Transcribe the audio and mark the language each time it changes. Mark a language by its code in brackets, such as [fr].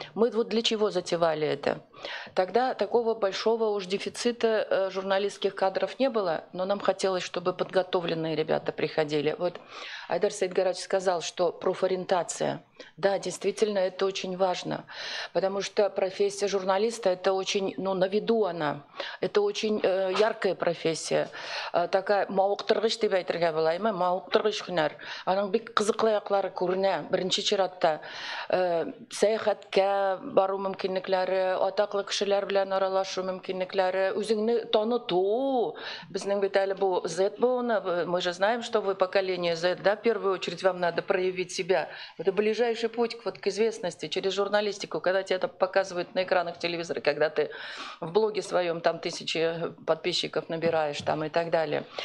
[ru] Мы вот для чего затевали это? Тогда такого большого уж дефицита журналистских кадров не было, но нам хотелось, чтобы подготовленные ребята приходили. Вот Айдар Саидгарович сказал, что профориентация. Да, действительно, это очень важно, потому что профессия журналиста – это очень, ну, на виду она, это очень яркая профессия. [tt] Такая мауктыргыч деп әйтергә булаймы, мауктыргыч һөнәр. Аның бик кызыклы яклары күренә. Беренче чиратта сәяхәткә бару мөмкинлекләре, атаклы кешеләр белән аралашу мөмкинлекләре, үзеңне таныту. Безнең бит әле бу Z буыны, [ru] мы же знаем, что вы поколение Z, да, в первую очередь вам надо проявить себя. Это ближайший путь вот к известности через журналистику, когда тебе это показывают на экранах телевизора, когда ты в блоге своем там 1000 подписчиков набираешь там и так далее.